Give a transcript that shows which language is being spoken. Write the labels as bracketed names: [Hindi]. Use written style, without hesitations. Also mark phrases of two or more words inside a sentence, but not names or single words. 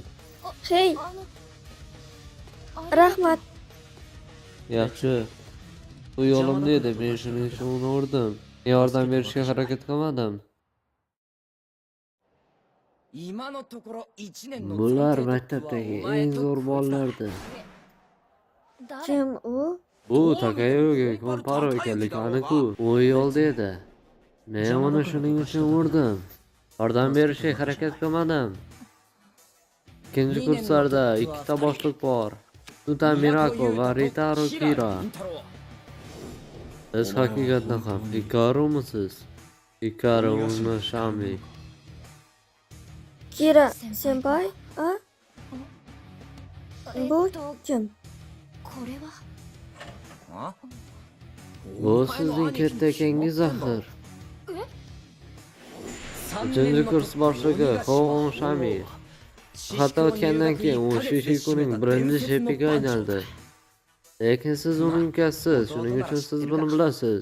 [Uzbek] Hey, rahmat. Yaxshi. Bu yo'limda edi, men shuning uchun uni urdim. Yordam berishga harakat qilmadim. [Japanese] 今のところ1年の [Uzbek] Bular maktabdagi eng zo'r bolalardi. Kim u? Bu Takayuki Konparo ekanligi aniq-ku. U yo'lda edi. Men uni shuning uchun urdim. Yordam berishga harakat qilmadim. Ikkinchi kurslarda ikkita boshliq bor. Tuta Mirako va Ritaro Kira. Siz haqiqatan ham Hikaru'misiz? Hikaru Shami. Kira senpai? A? Bu kim? [Japanese] これはあ [Uzbek] Bu sizning katta akangiz axir. Uchinchi kurs boshlig'i Hoon Shami. Hatto o'tgandan keyin u Shishikuning birinchi shefiga aylandi. Lekin siz uning ukasiz, shuning uchun siz buni bilasiz.